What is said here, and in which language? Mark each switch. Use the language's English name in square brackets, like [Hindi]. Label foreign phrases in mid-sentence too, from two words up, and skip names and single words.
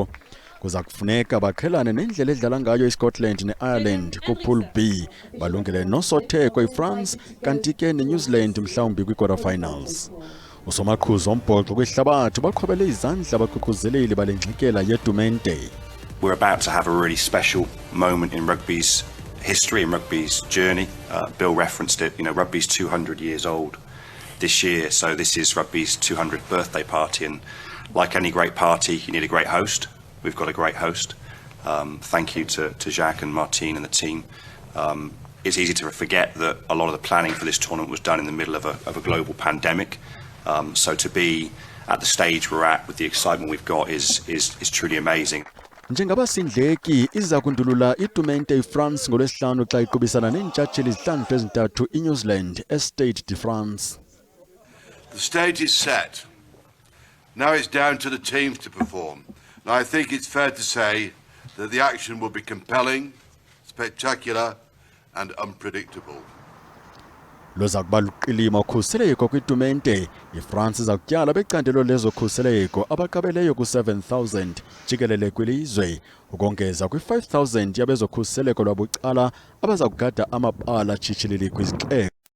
[Xhosa] Kuza kufuneka bakhelane nendlela edlala ngayo iScotland neIreland kupool B balungele nosotheko iFrance kanti ke neNew Zealand mhlawumbi kwi-quarterfinals. Usomaqhuzu ombhoxo kwihlabathi baqhobele izandla abaqhuquzeleli balengxikela yetumente. [English] We're about to have a really special moment in rugby's history and rugby's journey. Bill referenced it, rugby's 200 years old this year, so this is rugby's 200th birthday party, and like any great party, you need a great host. We've got a great host. Thank you to Jacques and Martine and the team. It's easy to forget that a lot of the planning for this tournament was done in the middle of a global pandemic. So to be at the stage we're at with the excitement we've got is truly amazing. [Xhosa] Njengabasindleki iza kundulula itumente iFrance ngolwesihlanu xa iqubisana neentshatsheli izihlandlo ezintathu iNew Zealand eStade de France. [English] The stage is set. Now it's down to the teams to perform. And I think it's fair to say that the action will be compelling, spectacular and unpredictable. [Xhosa] Loza kuba luqilima ukhuseleko kwitumente. iFrance iza kutyala becandelo lezokhuseleko abaqabeleyo ku-7,000 jikelele kwilizwe, ukongeza kwi-5,000 yabezokhuseleko lwabucala abaza kugada amabala tshitshilili kwizixeko.